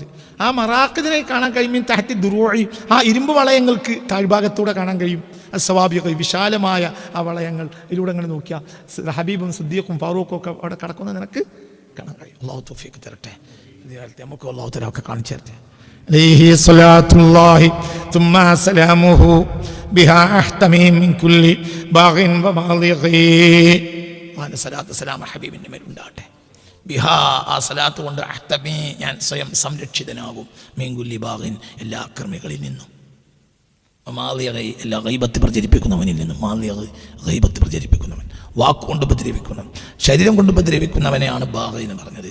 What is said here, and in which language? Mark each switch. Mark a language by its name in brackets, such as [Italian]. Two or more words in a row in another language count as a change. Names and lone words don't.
[Malayalam] ആ മറാഖിദിനെ കാണാൻ കഴിയും. [Arabic] من تحت الدروع, [Malayalam] ആ ഇരുമ്പ് വളയങ്ങൾക്ക് താഴ്ഭാഗത്തൂടെ കാണാൻ കഴിയും. അസ്സവാബിഗി വിശാലമായ ആ വളയങ്ങൾ, ഇതിലൂടെ അങ്ങനെ നോക്കിയാൽ ഹബീബും സിദ്ദീഖും ഫാറൂഖും ഒക്കെ അവിടെ കിടക്കുന്നത് നിനക്ക് കാണാൻ കഴിയും. അല്ലാഹു തൗഫീഖ് തരട്ടെ. നമുക്ക് [Arabic] الله تعالى [Malayalam] ഒക്കെ കാണിച്ചു തരട്ടെ. [Arabic] عليه صلاة الله ثم سلامه بها أحتمي من كل باغ ومالغ. وانا صلاة سلام [Malayalam] ഹബീബിന്റെ മേൽ ഉണ്ടാകട്ടെ. ബിഹാ, ആ സലാത്ത് കൊണ്ട് അഹ്തമി, ഞാൻ സ്വയം സംരക്ഷിതനാകും. [Arabic] من كل باغ, [Malayalam] എല്ലാ അക്രമികളിൽ നിന്നും. മാലിയഗൈ, എല്ലാ ഗൈബത്ത് പ്രചരിപ്പിക്കുന്നവനിൽ നിന്നും. മാലിയഗ ഗൈബത്ത് പ്രചരിപ്പിക്കുന്നവൻ, വാക്കുകൊണ്ട് ഉപദ്രവിക്കുന്നവൻ, ശരീരം കൊണ്ട് ഉപദ്രവിക്കുന്നവനെയാണ് ബാഗ് എന്ന് പറഞ്ഞത്.